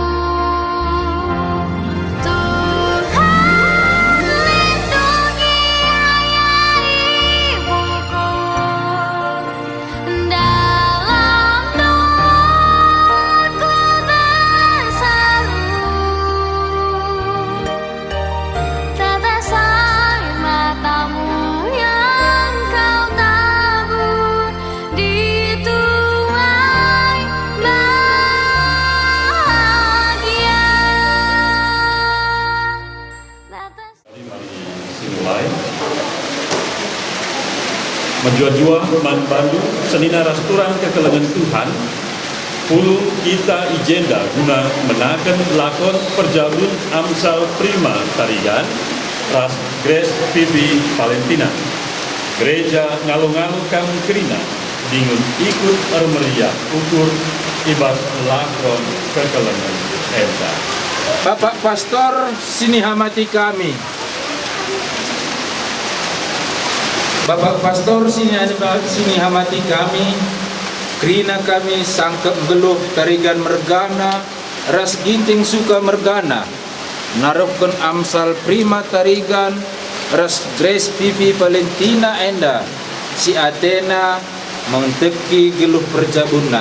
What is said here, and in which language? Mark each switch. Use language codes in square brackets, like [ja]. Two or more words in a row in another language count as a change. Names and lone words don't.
[id] Tuhan lindungi ayah ibuku, dalam doaku berselalu. Tetes air matamu yang kau tabur dituai bahagia. [btx] Mari simulai menjua-jua manbandu senina rasturang kekelengan Tuhan pulu kita ijenda guna menaken lakon perjabun Amsal Prima Tarigan ras Grace Pipi Valentina gereja ngalo-ngalo kam kerina dingun ikut meriah ukur ibas lakon kekelengan Eda. Bapak Pastor, sini hamati kami. Bapak Pastor, sini hamati kami. Kerina kami sangkep geluh tarigan mergana, ras ginting suka mergana. Narupkan Amsal Prima Tarigan, ras Grace Pipi Valentina enda. Si Athena mengteki geluh perjabuna.